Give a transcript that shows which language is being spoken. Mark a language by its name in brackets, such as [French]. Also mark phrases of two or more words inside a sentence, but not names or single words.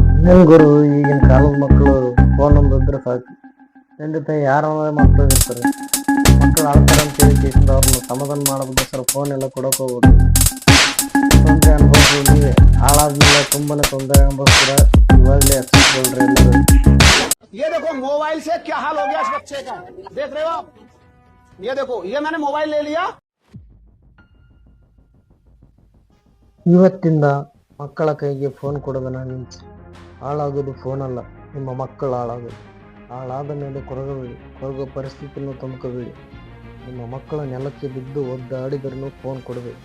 [Kannada] ಏನ್ ಗುರು, ಈಗಿನ ಕಾಲದ ಮಕ್ಕಳು ಫೋನ್ ಒಂದು ಇದ್ರೆ ಸಾಕು. ತಂದೆ ತಾಯಿ ಯಾರ ಮಕ್ಕಳು ಇರ್ತಾರೆ, ಮಕ್ಕಳು ಆಡ್ತಾರೆ ಅಂತ ಹೇಳಿ ಅವ್ರನ್ನ ಸಮಾಧಾನ ಮಾಡೋದಕ್ಕೋಸ್ಕರ ಫೋನ್ ಎಲ್ಲ ಕೊಡಕ್ ಹೋಗ್ಬೋದು. ತೊಂದರೆ ಅನುಭವಿಸಿ ನೀವೇ ಹಾಳಾದ್ಮೇಲೆ ತುಂಬಾನೇ ತೊಂದರೆ ಅನುಭವಿಸ್ತೀರ. ಇವಾಗಲೇ ಎಚ್ಚರಿಸ್ಕೊಳ್ರಿ ಎಲ್ಲರೂ. [Hindi] ये देखो मोबाइल से क्या हाल हो गया इस बच्चे का, देख रहे हो आप? ये देखो, ये मैंने मोबाइल ले लिया। [Kannada] ಇವತ್ತಿಂದ ಮಕ್ಕಳ ಕೈಗೆ ಫೋನ್ ಕೊಡೋದನ್ನ ನಿಲ್ಲಿಸಿ. ಹಾಳಾಗೋದು ಫೋನ್ ಅಲ್ಲ, ನಿಮ್ಮ ಮಕ್ಕಳು ಹಾಳಾಗೋದು. ಹಾಳಾದ ಮೇಲೆ ಕೊರಗೋ ಪರಿಸ್ಥಿತಿಯನ್ನು ತಂದ್ಕೋಬೇಡಿ. ನಿಮ್ಮ ಮಕ್ಕಳು ನೆಲಕ್ಕೆ ಬಿದ್ದು ಒದ್ದಾಡಿದ್ರೂ ಫೋನ್ ಕೊಡಬೇಕು.